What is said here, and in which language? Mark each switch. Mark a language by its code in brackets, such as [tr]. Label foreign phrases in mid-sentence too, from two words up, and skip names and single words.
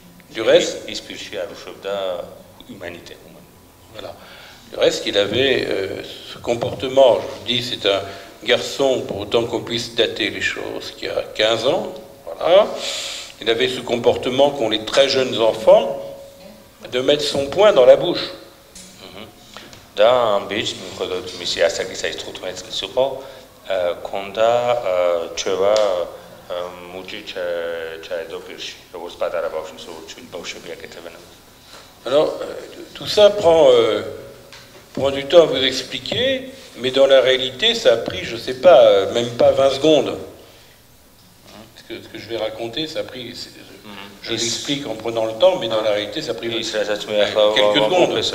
[fr] Du reste, voilà. Du reste, il avait ce comportement, je vous dis, c'est un garçon, pour autant qu'on puisse dater les choses, qui a 15 ans, voilà. Il avait ce comportement qu'ont les très jeunes enfants, de mettre son poing dans la bouche. [ka] და ამ ბიჭს მიუხედავად მისი ასაკისა ის 15 წლის იყო, ქონდა ჩვევა მუჭი ჩაედო პირში, როგორც პატარა ბავშვებს, როგორც ჩვილი ბავშვები აკეთებენ. [fr] Alors, tout ça prend du temps à vous expliquer, mais dans la réalité, ça a pris, je ne sais pas, même pas 20 secondes. Ce que je vais raconter, ça a pris... Je l'explique en prenant le temps, mais dans la réalité, ça a pris quelques secondes.